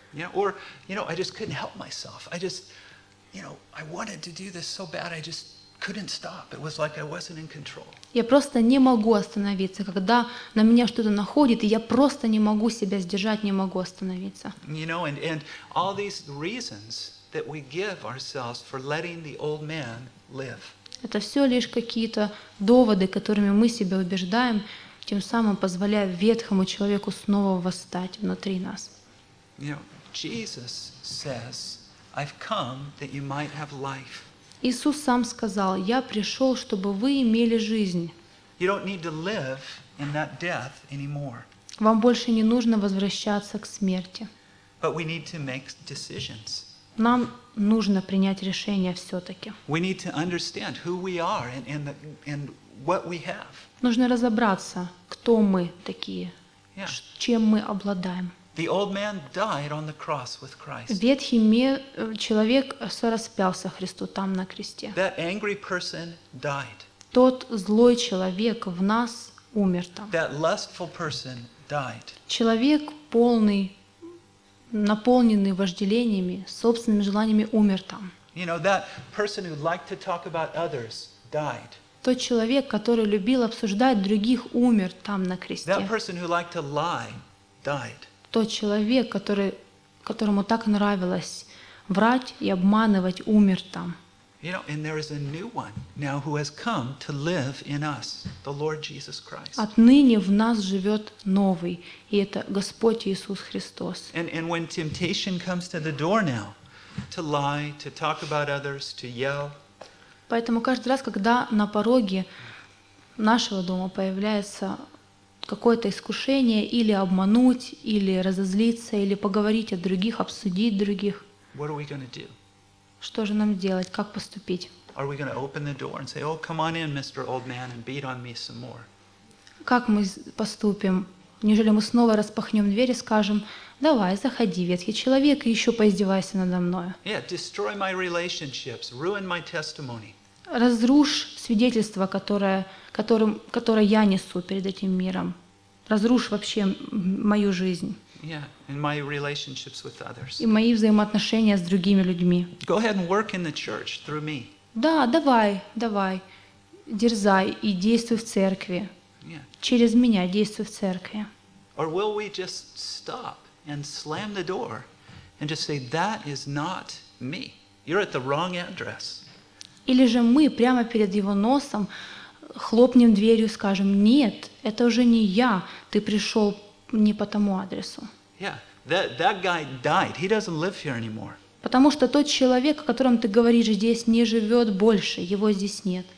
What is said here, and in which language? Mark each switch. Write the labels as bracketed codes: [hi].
[en] Yeah, or you know, I just couldn't help myself. I just, you know, I wanted to do this so bad, I just couldn't stop. It was like I wasn't in control. [ru] Я просто не могу остановиться, когда на меня что-то находит, и я просто не могу себя сдержать, не могу остановиться. [en] You know, and all these reasons that we give ourselves for letting the old man live. [ru] Это все лишь какие-то доводы, которыми мы себя убеждаем, тем самым позволяя ветхому человеку снова восстать внутри нас. [en] You know, Jesus says, "I've come that you might have life." [ru] Иисус сам сказал: «Я пришел, чтобы вы имели жизнь». Вам больше не нужно возвращаться к смерти. [en] But we need to make decisions. [ru] Нам нужно принять решение все-таки. [en] We need to understand who we are and what we have. [ru] Нужно разобраться, кто мы такие, чем мы обладаем. [en] The old man died on the cross with Christ. [ru] Ветхий человек сораспялся Христу там на кресте. [en] That angry person died. [ru] Тот злой человек в нас умер там. [en] That lustful person died. [ru] Человек полный, наполненный вожделениями, собственными желаниями, умер там. [en] You know, that person who liked to talk about others died. [ru] Тот человек, который любил обсуждать других, умер там на кресте. [en] That person who liked to lie died. [ru] Тот человек, которому так нравилось врать и обманывать, умер там. [en] You know, and there is a new one now who has come to live in us, the Lord Jesus Christ. [ru] Отныне в нас живет новый, и это Господь Иисус Христос. [en] And when temptation comes to the door now, to lie, to talk about others, to yell. [ru] Поэтому каждый раз, когда на пороге нашего дома появляется какое-то искушение или обмануть, или разозлиться, или поговорить о других, обсудить других. [en] What are we going to do? [ru] Что же нам делать? Как поступить? [en] Are we going to open the door and say, "Oh, come on in, Mr. Old Man, and beat on me some more"? [ru] Как мы поступим? Неужели мы снова распахнем дверь и скажем: "Давай, заходи, ветхий человек, и еще поиздевайся надо мною"? [en] Yeah, destroy my relationships, ruin my testimony. [ru] Разрушь свидетельство, которое я несу перед этим миром. Разрушь вообще мою жизнь. [en] Yeah, and my relationships with others. [ru] И мои взаимоотношения с другими людьми. [en] Go ahead and work in the church through me. [ru] Да, давай, давай. Дерзай и действуй в церкви. [en] Yeah. [ru] Через меня действуй в церкви. [en] Or will we just stop and slam the door and just say, "That is not me. You're at the wrong address"? [ru] Или же мы прямо перед его носом хлопнем дверью и скажем: "Нет, это уже не я, ты пришел не по тому адресу"? [en] Yeah, that guy died. He doesn't live here anymore. [ru] Потому что тот человек, о котором ты говоришь, здесь не живет больше, его здесь нет.